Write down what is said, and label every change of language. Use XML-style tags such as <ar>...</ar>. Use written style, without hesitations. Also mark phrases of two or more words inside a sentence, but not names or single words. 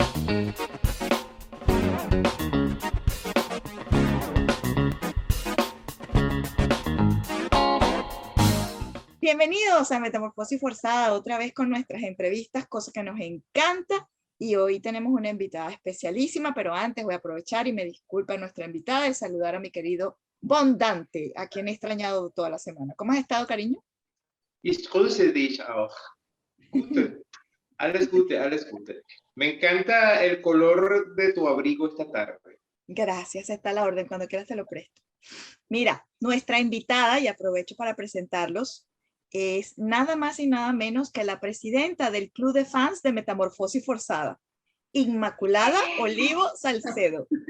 <es>Bienvenidos a Metamorfosis Forzada, otra vez con nuestras entrevistas, cosa que nos encanta. Y hoy tenemos una invitada especialísima, pero antes voy a aprovechar y me disculpa nuestra invitada de saludar a mi querido Bon Dante, a quien he extrañado toda la semana. ¿Cómo has estado, cariño?</es> <de>Ich grüße dich auch. Gute. Alles Gute, alles Gute.</de> <es>Me encanta el color de tu abrigo esta tarde. Gracias, está a la orden, cuando quieras te lo presto. Mira, nuestra invitada, y aprovecho para presentarlos, es nada más y nada menos que la presidenta del Club de Fans de Metamorfosis Forzada, Inmaculada Olivo Salcedo.</es>